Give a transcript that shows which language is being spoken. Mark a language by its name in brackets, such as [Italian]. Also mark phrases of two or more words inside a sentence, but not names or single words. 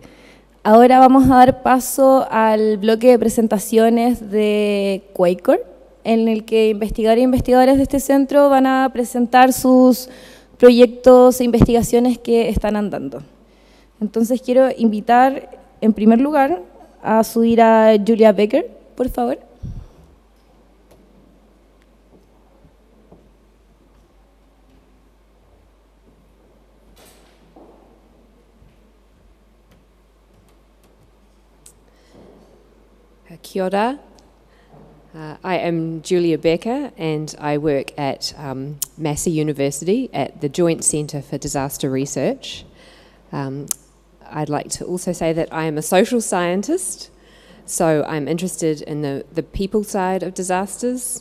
[Spanish] Ahora vamos a dar paso al bloque de presentaciones de Quaker, en el que investigadores e investigadores de este centro van a presentar sus proyectos e investigaciones que están andando. Entonces quiero invitar, en primer lugar, a subir a Julia Becker, por favor. [Māori] Kia ora. [English] I am Julia Becker, and I work at Massey University at the Joint Centre for Disaster Research. I'd like to also say that I am a social scientist, so I'm interested in the people side of disasters.